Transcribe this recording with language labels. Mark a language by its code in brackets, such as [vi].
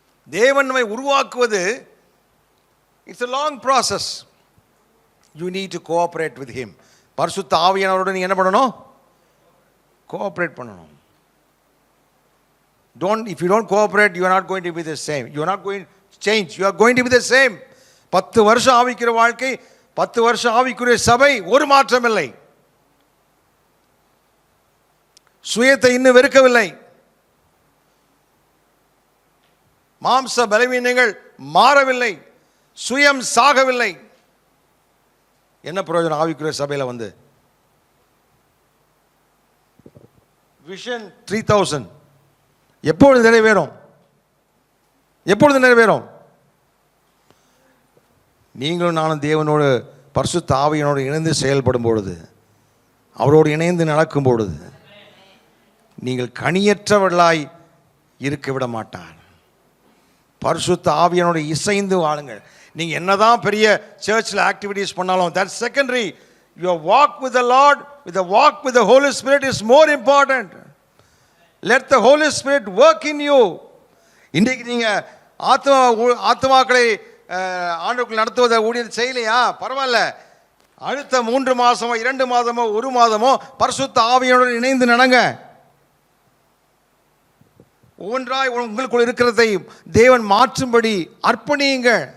[ta] தேவன் நம்மை உருவாக்குவது [en] It's a long process. You need to cooperate with him. [ta] பரிசுத்த ஆவியானவரோடு நீங்கள் என்ன பண்ணணும்? கோஆப்ரேட் பண்ணணும். [en] If you don't cooperate, you are not going to be the same. You are not going to change. You are going to be the same. [ta] 10 வருஷம் ஆவிக்கிற வாழ்க்கை, 10 வருஷம் ஆவிக்குரிய சபை, ஒரு மாற்றம் இல்லை. சுயத்தை இன்னும் வெறுக்கவில்லை. மாம்ச பலவீனங்கள் மாறவில்லை. சுயம் சாகவில்லை. என்ன பிரயோஜனம் ஆவிக்குரிய சபையில் வந்து? விஷன் 3000 எப்பொழுது நிறைவேறும்? எப்பொழுது நிறைவேறும்? நீங்களும் நானும் தேவனோடு பரிசுத்த ஆவியானோடு இணைந்து செயல்படும் பொழுது, அவரோடு இணைந்து நடக்கும் பொழுது, நீங்கள் கனியற்றவர்களாய் இருக்க விட மாட்டார். பரிசுத்த ஆவியானோடு இசைந்து வாழுங்கள். நீங்கள் என்னதான் பெரிய சர்ச்சில் ஆக்டிவிட்டீஸ் பண்ணாலும், [en] that's secondary. Your walk with the Lord, with the walk with the Holy Spirit is more important. Let the Holy Spirit work in you. [ta] இன்றைக்கு நீங்கள் ஆத்மாக்களை ஆண்டுக்குள் நடத்துவதை ஊழியர் செய்யலையா? பரவாயில்ல. அடுத்த 3 மாதமோ 2 மாதமோ 1 மாதமோ பரிசுத்த ஆவியோடு இணைந்து நடங்க. ஒவ்வொன்றாய் உங்களுக்குள் இருக்கிறதை தேவன் மாற்றும்படி அர்ப்பணியுங்க.